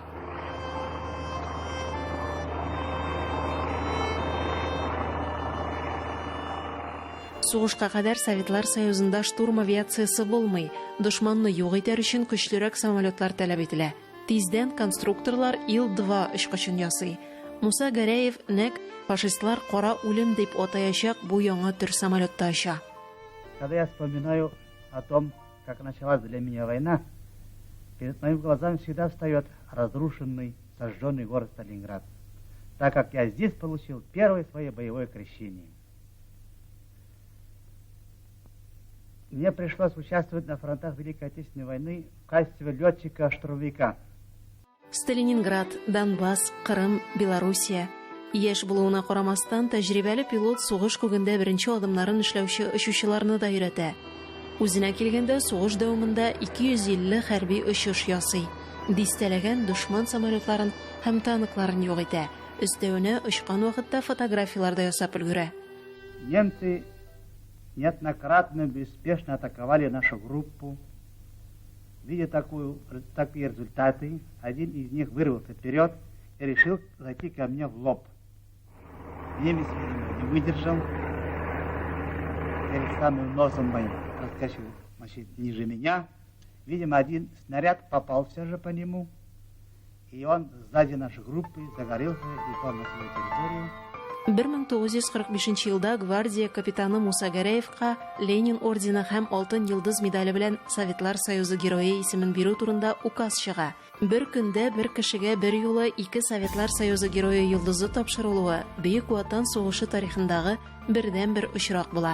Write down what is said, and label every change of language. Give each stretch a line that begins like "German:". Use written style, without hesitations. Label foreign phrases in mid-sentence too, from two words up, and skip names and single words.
Tatar: Сугышка кадәр Советлар Союзында штурм авиациясы булмый, дошманны юк итәр өчен көчлерәк самолетлар таләп ителә. Тиздән конструкторлар Ил-2 очкычын ясый. Муса Гәрәев нәк фашистлар кара үлем дип атаячак бу яңа төр самолетта оча.
Russian: Когда я вспоминаю о том, как началась для меня война, перед моими глазами всегда встает разрушенный, сожженный город Сталинград, так как я здесь получил первое свое боевое крещение. Мне пришлось участвовать на фронтах Великой Отечественной войны в качестве летчика-штурмовика. Сталининград, Донбасс, Кырым, Белоруссия.
Tatar: Яшь булуына карамастан, тәҗрибәле пилот сугыш күгендә беренче адымнарын эшләүче очучыларны да өйрәтә. Үзенә килгәндә сугыш дәвамында 250 хәрби очыш ясый. Дистәләгән дошман самолетларын һәм танкларын юк итә. Өстәвенә очкан вакытта фотографиялар да ясап өлгерә.
Russian: Немцы неоднократно беспешно атаковали нашу группу. Видя такие результаты, один из них вырвался вперед и решил зайти ко мне в лоб. Немец, видимо, не выдержал. Перед самым носом моим проскочил ниже меня. Видимо, один снаряд попал все же по нему. И он сзади нашей группы загорелся и упал на свою территорию.
Tatar: 1945 елда гвардия капитаны Муса Гәрәевка Ленин ордены һәм алтын йолдыз медале белән Советлар Союзы герое исемен бирү турында указ чыга. Бер көндә бер кешегә бер юлы 2 Советлар Союзы герое йолдызы тапшырылуы Бөек Ватан сугышы тарихындагы бердән-бер очрак була.